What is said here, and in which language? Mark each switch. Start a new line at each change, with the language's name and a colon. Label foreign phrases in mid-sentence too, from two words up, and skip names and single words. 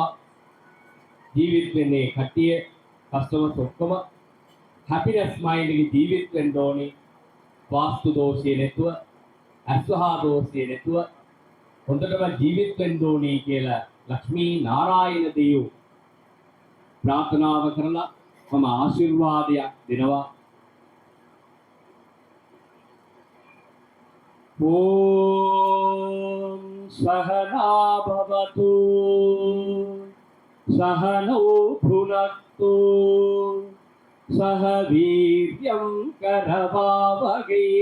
Sinhala: ජීවත් වෙන්නේ කට්ටිය කස්ටමර්ස් ඔක්කොම
English: happiness mind
Sinhala: එකේ ජීවත් වෙන්න ඕනේ. වාස්තු දෝෂය නැතුව, අස්වහා දෝෂය නැතුව හොඳටම ජීවත් වෙන්න ඕනේ කියලා ලක්ෂ්මී නාරායණ දේවෝ ප්‍රාර්ථනාව කරලා මම ආශිර්වාදයක් දෙනවා.
Sanskrit: ॐ सहना भवतु सहनौ भुनक्तु सह वीर्यं करवावहै